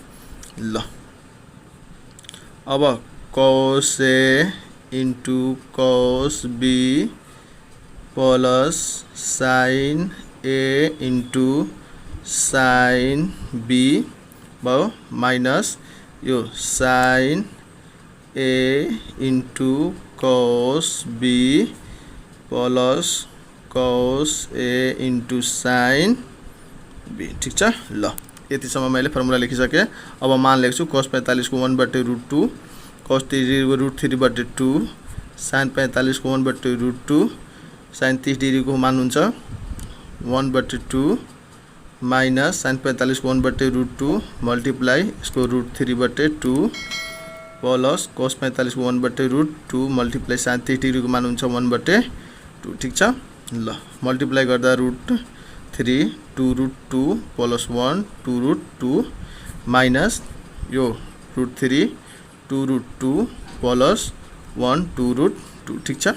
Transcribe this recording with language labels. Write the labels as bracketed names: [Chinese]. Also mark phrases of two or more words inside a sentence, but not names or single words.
[Nepali] ल अब cos a इन्टु cos b प्लस sin a इन्टु sin b भयो माइनस यो sin a इन्टु cos b प्लस cos a इन्टु sin b ठीक छ। ल यतिसम्म मैले फर्मुला लेखिसके। अब मान लेख्छु cos 45 को 1/√2 cos 30 को √3/2 sin 45 को 1/√2 sin 30 डिग्री को मान हुन्छ 1/2 माइनस sin 45 को 1/√2 मल्टिप्लाई इसको √3/2 प्लस cos 45 को 1/√2 मल्टिप्लाई sin 30 डिग्री को मान हुन्छ 1/2 ठीक छ। ल मल्टिप्लाई गर्दा √3 2√2 प्लस 1 2√2 माइनस यो √3 2√2 प्लस 1 2√2 ठीक छ।